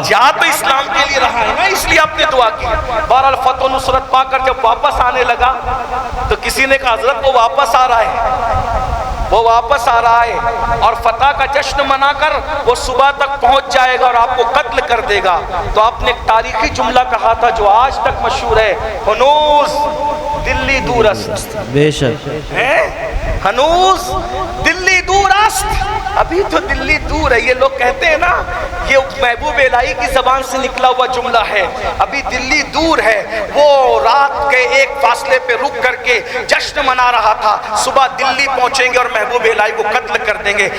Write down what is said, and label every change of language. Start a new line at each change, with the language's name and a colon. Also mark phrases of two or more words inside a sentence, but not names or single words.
Urdu: جا تو اسلام کے لیے رہا ہے نا, اس لیے آپ نے دعا کی. بہرحال فتح و نصرت پا کر جب واپس آنے لگا تو کسی نے کہا حضرت وہ واپس آ رہا ہے, وہ واپس آ رہا ہے اور فتح کا جشن منا کر وہ صبح تک پہنچ جائے گا اور آپ کو قتل کر دے گا. تو آپ نے ایک تاریخی جملہ کہا تھا جو آج تک مشہور ہے,
Persian: ہنوز دلی دور است.
Urdu: بے شک.
Persian: ہنوز دلی دور است,
Urdu: ابھی تو دلی دور ہے. یہ لوگ کہتے ہیں نا, یہ محبوب الہی کی زبان سے نکلا ہوا جملہ ہے, ابھی دلی دور ہے. وہ رات کے ایک فاصلے پہ رک کر کے جشن منا رہا تھا, صبح دلی پہنچیں گے اور محبوب الہی کو قتل کر دیں گے.